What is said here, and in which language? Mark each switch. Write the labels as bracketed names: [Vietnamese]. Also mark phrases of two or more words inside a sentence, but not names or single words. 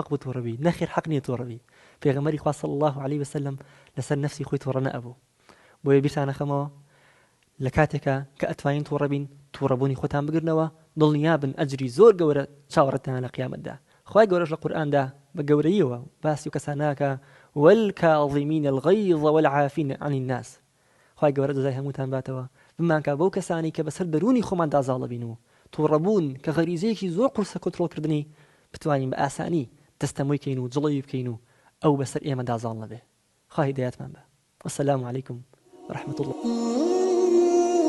[Central Kurdish] بوو تووڕەبی نەخێر حەق نییە تووڕەبی پێغەمبەری خوا [Arabic] صلی الله عليه وسلم [Central Kurdish] لەسەر نەفسی خۆی تووڕە نەبوو بۆیە بیرتان نەخەمەوە لە کاتێکە کە ئەتوانین تووڕەبین تووڕەبوونی خۆتان بگرنەوە دڵنیابن ئەجری زۆر گەورە چاوەڕێتان لە قیامەتدا خوای گەورەش لە قورئاندا بە گەورەییەوە باسی و کەساناکە [Arabic] والكاظمين الغيظ والعافين عن الناس [Central Kurdish] خوای گەورە جەزای هەمووتان باتەوە بمانکە بەو کەسانی کە بەسەر دەرونی خۆمان دازاڵە بین و تووڕەبوون کە غەریزەیەکی زۆر قورسە کۆنتڕۆڵکردنی بتوانین بە ئاسانی دەستەمۆی بکەین و جڵەوی بکەین و ئەو بەسەر ئێمە دازاڵ نەبێ خوا هیدایەتمان بە. [Arabic] والسلام عليكم ورحمة الله.